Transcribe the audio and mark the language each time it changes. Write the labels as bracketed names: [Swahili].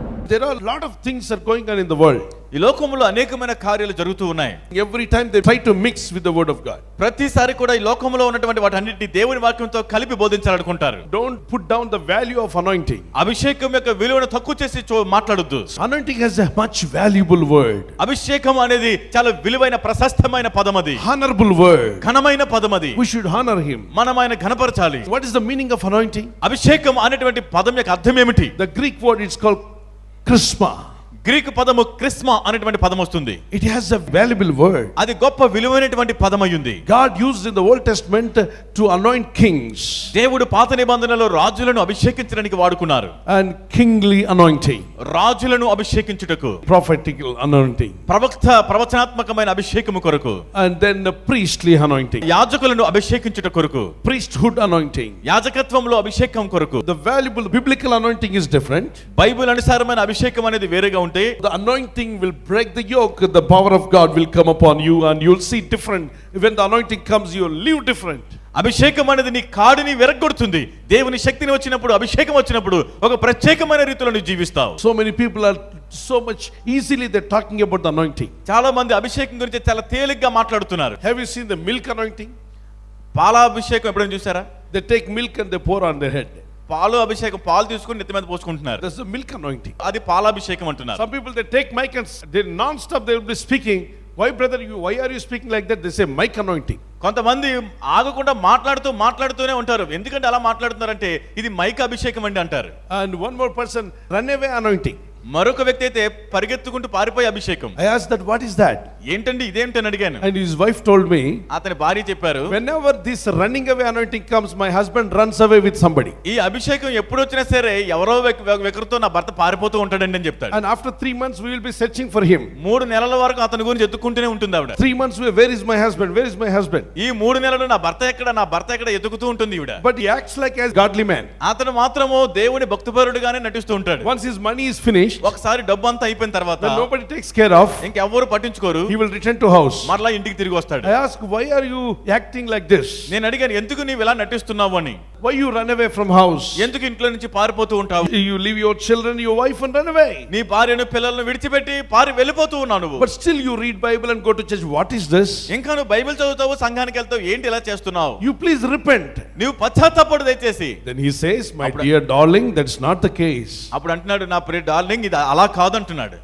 [English] there are a lot of things are going on in the world. [Telugu] ఈ లోకములో అనేకమైన కార్యాలు జరుగుతూ ఉన్నాయి. [English] Every time they try to mix with the word of God. [Telugu] ప్రతిసారి కూడా ఈ లోకములో ఉన్నటువంటి వాటన్నిటిని దేవుని వాక్యంతో కలిపి బోధించాలనుకుంటారు. [English] Don't put down the value of anointing. [Telugu] అభిషేకం యొక్క విలువను తక్కువ చేసి మాట్లాడొద్దు. [English] Anointing has a much valuable word. [Telugu] అభిషేకం అనేది చాలా విలువైన ప్రశస్తమైన పదం అది. [English] Honorable word. [Telugu] ఘనమైన పదం అది. [English] We should honor him. [Telugu] మనం ఆయన ఘనపరచాలి. [English] What is the meaning of anointing? [Telugu] అభిషేకం అనేటువంటి పదం యొక్క అర్థం ఏమిటి? [English] The Greek word is called charisma. [Telugu] Greek పదము క్రిస్మా అనేటువంటి పదం వస్తుంది. [English] It has a valuable word. [Telugu] అది గొప్ప విలువైనటువంటి పదం అయ్యింది. [English] God used in the Old Testament to anoint kings. [Telugu] దేవుడు పాత నిబంధనలో రాజులను అభిషేకించడానికి వాడుకున్నారు. [English] And kingly anointing. [Telugu] రాజులను అభిషేకించుటకు. [English] Prophetical anointing. [Telugu] ప్రవచనాత్మకమైన అభిషేకము కొరకు. [English] And then the priestly anointing. [Telugu] యాజకులను అభిషేకించుట కొరకు. [English] Priesthood anointing. [Telugu] యాజకత్వంలో అభిషేకం కొరకు. [English] The valuable biblical anointing is different. [Telugu] Bible అనుసారమైన అభిషేకం అనేది వేరేగా ఉంటుంది. [English] The anointing will break the yoke. The power of God will come upon you and you'll see different. When the anointing comes, you'll live different. [Telugu] అభిషేకం అనేది నీ కాడిని విరగొడుతుంది. దేవుని శక్తిని వచ్చినప్పుడు, అభిషేకం వచ్చినప్పుడు ఒక ప్రత్యేకమైన రీతిలో నువ్వు జీవిస్తావు. [English] So many people are so much easily they're talking about the anointing. [Telugu] చాలా మంది అభిషేకం గురించి చాలా తేలిగ్గా మాట్లాడుతున్నారు. [English] Have you seen the milk anointing? [Telugu] పాలాభిషేకం ఎప్పుడైనా చూసారా? [English] They take milk and they pour on their head. [Telugu] పాలు అభిషేకం, పాలు తీసుకొని నెత్తి మీద పోసుకుంటున్నారు. [English] That's the milk anointing. [Telugu] అది పాలాభిషేకం అంటున్నారు. [English] Some people they take mic and they non-stop they will be speaking. Why brother why are you speaking like that? They say mic anointing. [Telugu] కొంతమంది ఆగకుండా మాట్లాడుతూనే ఉంటారు. ఎందుకంటే అలా మాట్లాడుతున్నారంటే ఇది మైక్ అభిషేకం అండి అంటారు. [English] And one more person, runaway anointing. [Telugu] మరొక వ్యక్తి అయితే పరిగెత్తుకుంటూ పారిపోయే అభిషేకం. [English] I asked that what is that? [Telugu] ఏంటండి ఇదేంటని అడిగాను. [English] And his wife told me, [Telugu] అతని భార్య చెప్పారు, [English] whenever this running away anointing comes, my husband runs away with somebody. [Telugu] ఈ అభిషేకం ఎప్పుడు వచ్చినా సరే ఎవరో ఒకరితో నా భర్త పారిపోతూ ఉంటాడండి అని చెప్తాడు. [English] And after 3 months we will be searching for him. [Telugu] 3 నెలల వరకు అతని గురించి ఎత్తుకుంటూనే ఉంటుంది ఆవిడ. [English] 3 months where is my husband? Where is my husband? [Telugu] ఈ 3 నెలలు నా భర్త ఎక్కడ ఎత్తుకుతూ ఉంటుంది ఈవిడ. [English] But he acts like a godly man. [Telugu] అతను మాత్రము దేవుని భక్తిపరుడుగానే నటిస్తూ ఉంటాడు. [English] Once his money is finished, [Telugu] ఒకసారి డబ్బు అంతా అయిపోయిన తర్వాత [English] when nobody takes care of, [Telugu] ఇంకెవ్వరు పట్టించుకోరు, [English] he will return to house. [Telugu] మరలా ఇంటికి తిరిగి వస్తాడు. [English] I ask, why are you acting like this? [Telugu] నేను అడిగాను, ఎందుకు నీవు ఇలా నటిస్తున్నావు అని. [English] Why you run away from house? [Telugu] ఎందుకు ఇంట్లో నుంచి పారిపోతూ ఉంటావు? [English] You leave your children, your wife and run away. [Telugu] నీ భార్యను పిల్లలను విడిచిపెట్టి వెళ్ళిపోతూ ఉన్నావు నువ్వు. [English] But still you read Bible and go to church. What is this? [Telugu] ఇంకా నువ్వు బైబిల్ చదువుతావు, సంఘానికి వెళ్తావు, ఏంటి ఇలా చేస్తున్నావు? [English] You please repent. [Telugu] నీవు పశ్చాత్తాపడు దయచేసి. [English] Then he says, my dear darling, that's not the case. [Telugu] అప్పుడు అంటున్నాడు, నా ప్రియ డార్లింగ్ ఇది అలా కాదు అంటున్నాడు.